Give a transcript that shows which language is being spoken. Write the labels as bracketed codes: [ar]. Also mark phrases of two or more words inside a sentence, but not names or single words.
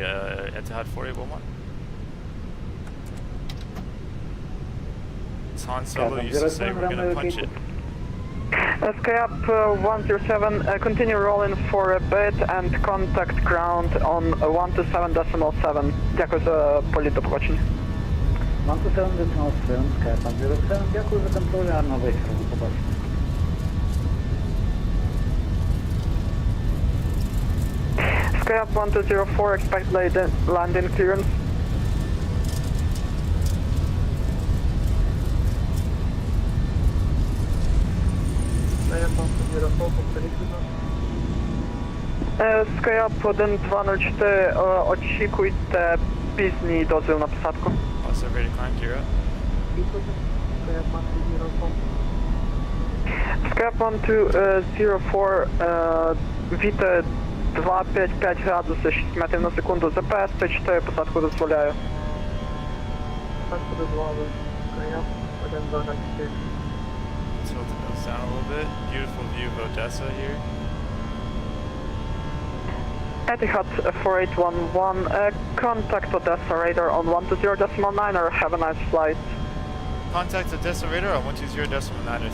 [en] Etihad 4811. As Han Solo used to say, we're gonna punch it. Sky up 107, continue rolling for a bit and contact ground on 127.7. [uk] Дякую за політ до побачення. 127.7, Sky 107, дякую за контроль, гарного вечора, до побачення. [en] Sky up 1204, expect landing clearance. Sky 104, [uk] повторіть, будь ласка. [en] Sky up 1204, [uk] очікуйте пізній дозвіл на посадку. [en] Also ready to climb, gear up. Sky 104. Sky up 1204, [uk] вітер 255 градуси, 6 метрів на секунду, ЗПС 4 посадку дозволяю. Посадку дозволили. [en] Sky up 1204. Tilt the nose down a little bit. Beautiful view of Odessa here. Etihad 4811, contact Odessa radar on 120.9 or have a nice flight. Contact Odessa radar on 120.9.